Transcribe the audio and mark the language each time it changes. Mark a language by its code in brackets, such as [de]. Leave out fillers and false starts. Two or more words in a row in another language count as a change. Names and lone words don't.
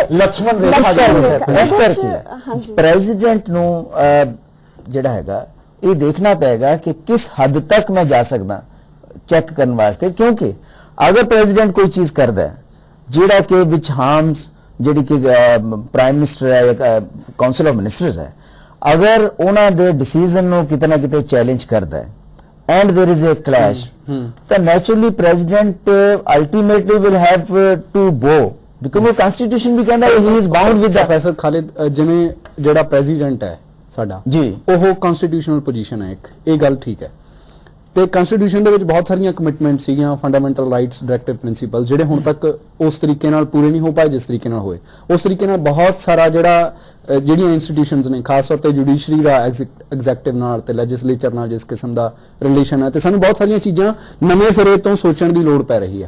[pa] ਲక్ష్మణ ਇਸ ਕਰਕੇ ਪ੍ਰੈਜ਼ੀਡੈਂਟ ਨੂੰ ਜਿਹੜਾ ਹੈਗਾ ਇਹ ਦੇਖਣਾ ਪਏਗਾ ਕਿ ਕਿਸ ਹੱਦ ਤੱਕ ਮੈਂ ਜਾ ਸਕਦਾ ਚੈੱਕ ਕਰਨ ਵਾਸਤੇ, ਕਿਉਂਕਿ ਅਗਰ ਪ੍ਰੈਜ਼ੀਡੈਂਟ ਕੋਈ ਚੀਜ਼ ਕਰਦਾ ਹੈ ਜਿਹੜਾ ਕਿ [en] which harms [pa] ਜਿਹੜੀ ਕਿ [en] prime minister [pa] ਹੈ ਜਾਂ ਕਾਉਂਸਲ ਆਫ ਮਿਨਿਸਟਰਸ ਹੈ, ਅਗਰ ਉਹਨਾਂ ਦੇ ਡਿਸੀਜਨ ਨੂੰ ਕਿਤੇ ਨਾ ਕਿਤੇ ਚੈਲੰਜ ਕਰਦਾ ਹੈ [en] and there is a clash, then naturally president ultimately will have to bow because [hi] वो constitution भी कहता है [en] he is bound with the [pa] ਪ੍ਰੋਫੈਸਰ ਖਾਲਿਦ ਜਿਵੇਂ ਜਿਹੜਾ ਪ੍ਰੈਜ਼ੀਡੈਂਟ ਹੈ ਸਾਡਾ ਜੀ ਉਹ [en] constitutional position [pa] ਹੈ ਇੱਕ, ਇਹ ਗੱਲ ਠੀਕ ਹੈ ਤੇ ਕਨਸਟੀਟਿਊਸ਼ਨ ਦੇ ਵਿੱਚ ਬਹੁਤ ਸਾਰੀਆਂ ਕਮਿਟਮੈਂਟ ਸੀਗੀਆਂ, [en] fundamental rights, directive principle [pa] ਜਿਹੜੇ ਹੁਣ ਤੱਕ ਉਸ ਤਰੀਕੇ ਨਾਲ ਪੂਰੇ ਨਹੀਂ ਹੋ ਪਾਏ ਜਿਸ ਤਰੀਕੇ ਨਾਲ ਹੋਏ। ਉਸ ਤਰੀਕੇ ਨਾਲ ਬਹੁਤ ਸਾਰਾ ਜਿਹੜੀਆਂ ਇੰਸਟੀਟਿਊਸ਼ਨਸ ਨੇ, ਖਾਸ ਤੌਰ ਤੇ ਜੁਡੀਸ਼ਰੀ ਦਾ ਐਗਜ਼ੈਕਟਿਵ ਨਾਲ ਤੇ ਲੈਜਿਸਲੇਚਰ ਨਾਲ ਜਿਸ ਕਿਸਮ ਦਾ ਰਿਲੇਸ਼ਨ ਹੈ, ਤੇ ਸਾਨੂੰ ਬਹੁਤ ਸਾਰੀਆਂ ਚੀਜ਼ਾਂ ਨਵੇਂ ਸਿਰੇ ਤੋਂ ਸੋਚਣ ਦੀ ਲੋੜ ਪੈ ਰਹੀ ਹੈ।